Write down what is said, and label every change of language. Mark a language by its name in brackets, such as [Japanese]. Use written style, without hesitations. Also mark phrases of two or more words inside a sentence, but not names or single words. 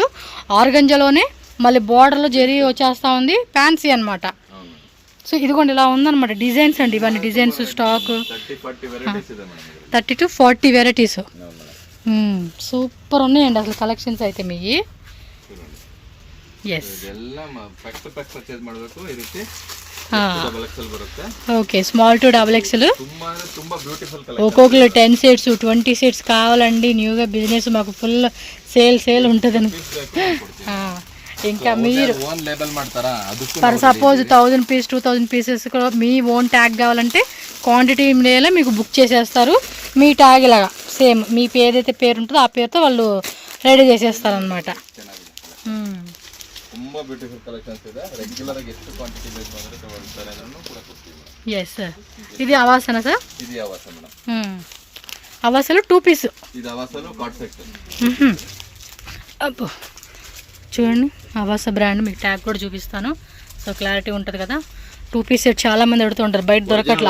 [Telugu] ఆర్గంజాలోనే మళ్ళీ బార్డర్లో జరీ వచ్చేస్తా ఉంది. ఫ్యాన్సీ అనమాట. సో ఇదిగోండి ఇలా ఉందన్నమాట. డిజైన్స్ అండి ఇవన్నీ. [English] designs stock 30 to 40 varieties. [Telugu] సూపర్ ఉన్నాయండి అసలు కలెక్షన్స్ అయితే మీ. [English] ಎಸ್. [Kannada] ಇದೆಲ್ಲ [English] pack to pack purchase [Kannada] ಮಾಡಬೇಕು. ಈ ರೀತಿ [English] double XL [Kannada] ಬರುತ್ತೆ. [English] okay, small to double XL. [Kannada] ತುಂಬಾ ಅಂದ್ರೆ ತುಂಬಾ [English] beautiful collection. [Telugu] ఒక్కొక్కరు 10 సెట్స్ 20 సెట్స్ కావాలండి. న్యూగా బిజినెస్ మాకు [English] full sale [Telugu] ఉంటుంది. ఇంకా మీరు [English] own label [Kannada] ಮಾಡ್ತಾರಾ? ಅದಕ್ಕೆ [English] for suppose [Telugu] 1000 పీస్ 2000 పీసెస్ మీ [English] own tag [Telugu] కావాలంటే క్వాంటిటీ మీడియాలో మీకు బుక్ చేసేస్తారు. మీ ట్యాగ్ ఇలాగా సేమ్ మీ ఏదైతే పేరు ఉంటుందో ఆ పేరుతో వాళ్ళు రెడీ చేసేస్తారు అనమాట. [Kannada] ತುಂಬಾ [English] beautiful collections [Kannada] ಇದೆ. ರೆಗ್ಯುಲರ್ ಆಗಿ ಎಷ್ಟು ಕ್ವಾಂಟಿಟಿ ಬೇಕು ಅಂದ್ರೆ ತಗೊಳ್ತಾರೆ, ಅದನ್ನು ಕೂಡ ಕೊಡ್ತೀವಿ. [English] yes sir. [Telugu] ఇది అవాసనా సార్? ఇది అవాస మేడం. అవాసలు 2 పీస్. ఇది అవాసలు కాట్ సెట్. అబ్బో చూడండి, అవాస బ్రాండ్ మీకు ట్యాగ్ కూడా చూపిస్తాను. సో క్లారిటీ ఉంటుంది కదా. 2 [English] piece set [Telugu] చాలా మంది అడుగుతూ ఉంటారు, బయట దొరకట్లా.